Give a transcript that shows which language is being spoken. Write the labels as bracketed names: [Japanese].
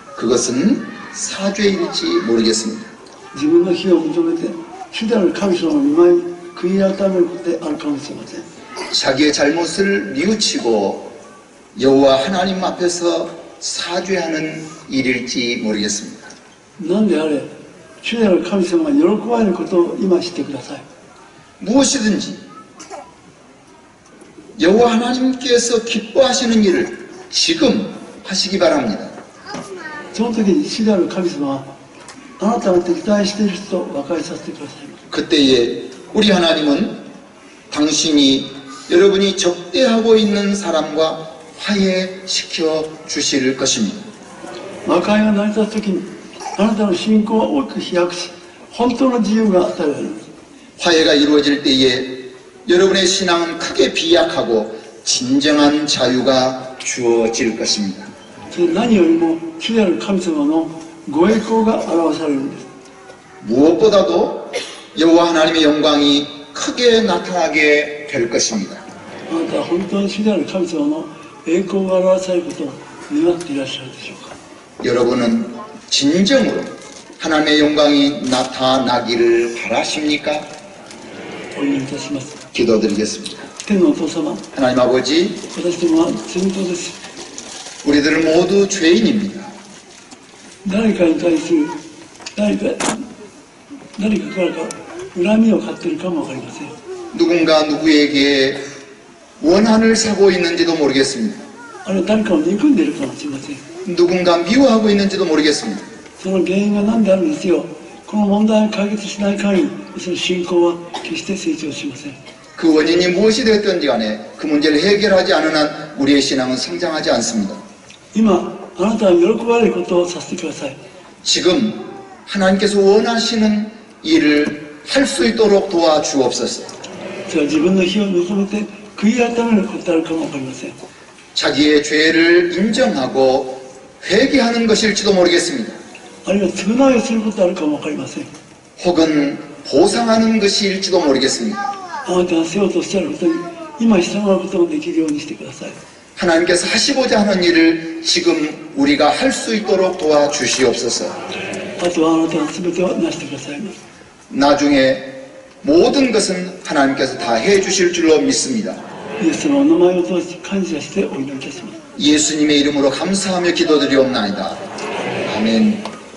[Korean] 그것은 사죄일지 모르겠습니다. [Japanese] 自分の非を認めて主である神様の御前に悔い改めることであるかもしれません。 [Korean] 자기의 잘못을 뉘우치고 여호와 하나님 앞에서 사죄하는 일일지 모르겠습니다. [Japanese] 何であれ、主である神様が喜ばれることを今してください。 [Korean] 무엇이든지 여호와 하나님께서 기뻐하시는 일을 지금 하시기 바랍니다. [Japanese] その時に主である神様はあなたが敵対している人と和解させてくださいます。 [Korean] 그때에 우리 하나님은 당신이 여러분이 적대하고 있는 사람과 화해시켜 주실 것입니다. [Japanese] 和解が成り立つ時にあなたの信仰は大きく飛躍し、本当の自由が与えられます。 [Korean] 화해가 이루어질 때에 여러분의 신앙은 크게 비약하고 진정한 자유가 주어질 것입니다. [Japanese] それ何よりも主である神様のご栄光が表されるんです。 [Korean] 무엇보다도 여호와 하나님의 영광이 크게 나타나게 될 것입니다. [Japanese] あなたは本当に主である神様の栄光が表されることを願っていらっしゃるでしょうか。 [Korean] 여러분은 진정으로 하나님의 영광이 나타나기를 바라십니까? [Japanese] お祈りいたします。 [Korean] 기도드리겠습니다. [Japanese] 天のお父様、 [Korean] 하나님 아버지, [Japanese] 私どもは罪人です。 [Korean] 우리들은 모두 죄인입니다. [Japanese] 誰かに対する何かからか恨みを買っているかもわかりません。 [Korean] 누군가 누구에게 원한을 사고 있는지도 모르겠습니다. [Japanese] あるいは誰かを憎んでいるかもしれません。 [Korean] 누군가 미워하고 있는지도 모르겠습니다. [Japanese] その原因が何であるんですよ。この問題を解決しない限り、その信仰は決して成長しません。 [Korean] 그 원인이 무엇이 되었든지 간에 그 문제를 해결하지 않은 한 우리의 신앙은 성장하지 않습니다. [Japanese] 今、あなたは喜ばれることをさせてください。 [Korean] 지금 하나님께서 원하시는 일을 할 수 있도록 도와주옵소서. [Japanese] それは自分の非を認めて悔い改めることであるかもわかりません。 [Korean] 자기의 죄를 인정하고 회개하는 것일지도 모르겠습니다. [Japanese] あるいは償いをすることであるかもわかりません。 [Korean] 혹은 보상하는 것일지도 모르겠습니다. [Japanese] あなたがせようとおっしゃることに今従うことができるようにしてください。 [Korean] 하나님께서 하시고자 하는 일을 지금 우리가 할 수 있도록 도와주시옵소서. [Japanese] あとはあなたが全てをなしてくださいます。 [Korean] 나중에 모든 것은 하나님께서 다 해주실 줄로 믿습니다. [Japanese] イエス様のお名前を通して感謝してお祈りいたします。 [Korean] 예수님의 이름으로 감사하며 기도드리옵나이다. 아멘.